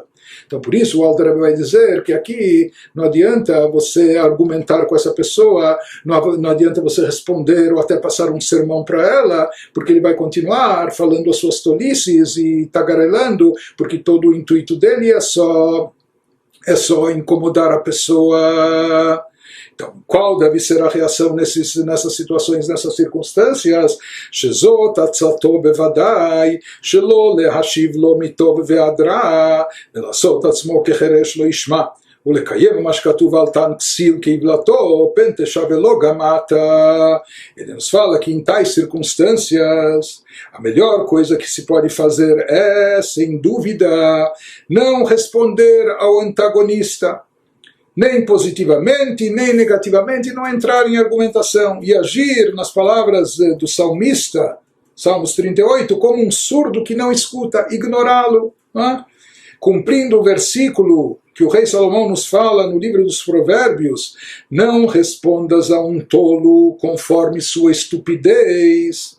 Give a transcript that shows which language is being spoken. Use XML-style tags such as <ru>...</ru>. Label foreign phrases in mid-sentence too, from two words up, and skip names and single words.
<pt>Então, por isso, o Alter Rebbe vai dizer que aqui não adianta você argumentar com essa pessoa, não adianta você responder ou até passar um sermão para ela, porque ele vai continuar falando as suas tolices e tagarelando, porque todo o intuito dele é só incomodar a pessoa. Então, qual deve ser a reação nessas situações, nessas circunstâncias?</pt> <he>שזאת עצתו בודאי, שלא להשיב לו מטוב ועד רע, ולעשות עצמו כחרש לא ישמע, ולקיים מה שכתוב על תן כסיל כעוולתו, פן תשווה לו גם אתה.</he> <pt>Ele nos fala que em tais circunstâncias, a melhor coisa que se pode fazer é, sem dúvida, não responder ao antagonista, nem positivamente, nem negativamente, não entrar em argumentação e agir, nas palavras do salmista, Salmos 38, como um surdo que não escuta, ignorá-lo, cumprindo o versículo que o rei Salomão nos fala no livro dos Provérbios: não respondas a um tolo conforme sua estupidez.</pt>